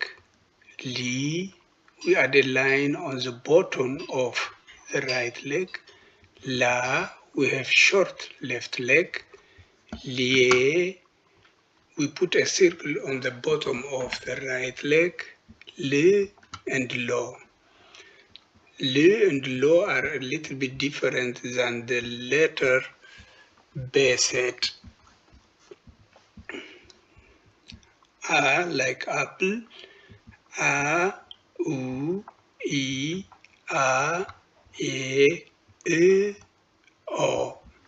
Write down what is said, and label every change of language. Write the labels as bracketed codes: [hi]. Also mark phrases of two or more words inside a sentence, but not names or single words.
[en] Li, we add a line on the bottom of the right leg. La, we have short left leg. Lie, we put a circle on the bottom of the right leg. Le and lo. Le and lo are a little bit different than the letter B set. A like apple. A, U, I, A, E, O.